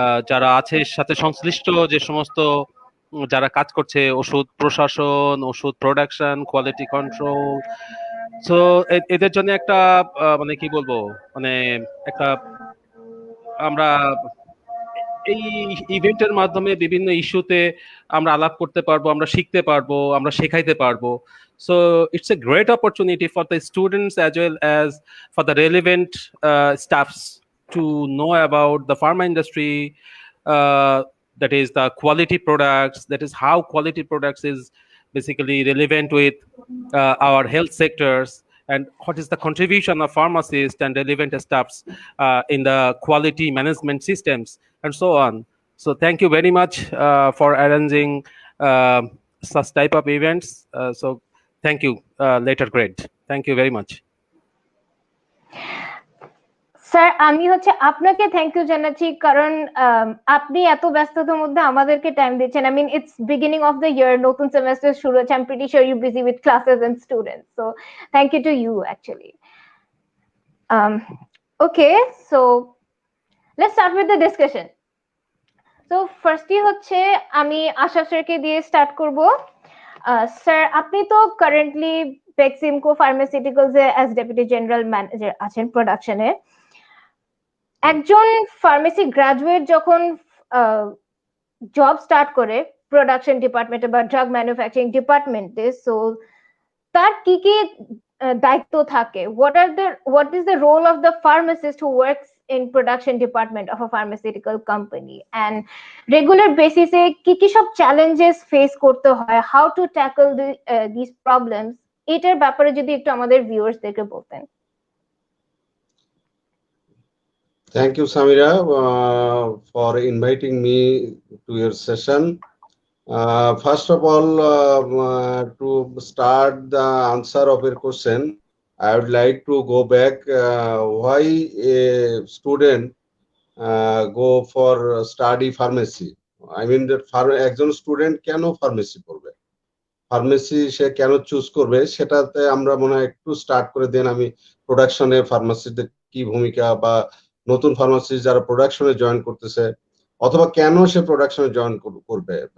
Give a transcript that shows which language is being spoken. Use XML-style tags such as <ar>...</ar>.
<bn>যারা আছে সাথে সংশ্লিষ্ট যে সমস্ত যারা কাজ করছে, ওষুধ প্রশাসন, ওষুধ প্রোডাকশন, কোয়ালিটি কন্ট্রোল, সো এদের জন্য একটা মানে কি বলবো, মানে একটা আমরা এই ইভেন্টের মাধ্যমে বিভিন্ন ইস্যুতে আমরা আলাপ করতে পারবো, আমরা শিখতে পারবো, আমরা শেখাইতে পারবো।</bn> <en>So it's a great opportunity for the students as well as for the relevant staffs to know about the pharma industry, that is the quality products, that is how quality products is basically relevant with our health sectors, and what is the contribution of pharmacists and relevant staffs in the quality management systems and so on. So thank you very much for arranging such type of events. So thank you, later grade. Thank you very much.</en> <bn>Sir আমি হচ্ছে আপনাকে thank you জানাচ্ছি কারণ আপনি এত ব্যস্ততার মধ্যে আমাদেরকে টাইম দিচ্ছেন।</bn> <en>I mean it's beginning of the year,</en> <bn>নতুন সেমেস্টার শুরু হচ্ছে।</bn> <en>I am pretty sure you busy with classes and students, so thank you to you actually. Okay, so let's start with the discussion.</en> <bn>তো firstly হচ্ছে আমি আশা স্যারকে দিয়ে start করব। Sir আপনি তো currently Beximco pharmaceuticals a as deputy general manager আছেন প্রোডাকশনে। একজন ফার্মেসি গ্রাজুয়েট যখন জব স্টার্ট করে প্রোডাকশন ডিপার্টমেন্টে বা ড্রাগ ম্যানুফ্যাকচারিং ডিপার্টমেন্টে, সো তার কি কি দায়িত্ব থাকে?</bn> <en>what is the role of the pharmacist who works in production department of a pharmaceutical company, and regular basis</en> <bn>এ কি কি সব চ্যালেঞ্জেস ফেস করতে হয়,</bn> <en>how to tackle these problems,</en> <bn>এটার ব্যাপারে যদি একটু আমাদের ভিউয়ার্সদেরকে বলতেন।</bn> <en>Thank you, Samira, for inviting me to your session. First of all, to start the answer of your question, I would like to go back why a student go for study pharmacy. I mean that</en> <bn>একজন student কেন pharmacy পড়বে, pharmacy সে কেন choose করবে, সেটাতে আমরা মনে হয় একটু স্টার্ট করে দেন। আমি প্রোডাকশনে ফার্মাসিস্টদের কি ভূমিকা, বা নতুন ফার্মাসিস্ট যারা প্রোডাকশনে জয়েন করতেছে, অথবা কেন সে প্রোডাকশনে জয়েন করবে।</bn>